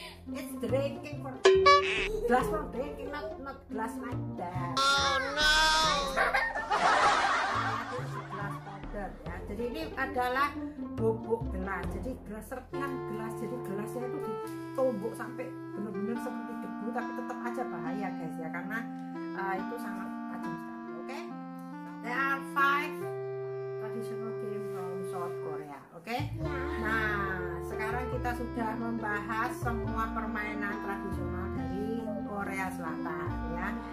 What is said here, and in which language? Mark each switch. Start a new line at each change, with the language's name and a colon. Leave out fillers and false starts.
English: It's drinking for glass for drinking, not glass like that.
Indonesian: Gelas powder ya. Jadi ini adalah bubuk gelas. Jadi gelas serpihan gelas. Jadi gelasnya itu ditumbuk sampai benar-benar seperti debu, tapi tetap aja bahaya guys ya, karena itu sangat tajam sekali. Oke?
English: There are 5 traditional game from South Korea. Oke?
Indonesian: Nah, sekarang kita sudah membahas semua permainan tradisional dari Korea Selatan ya.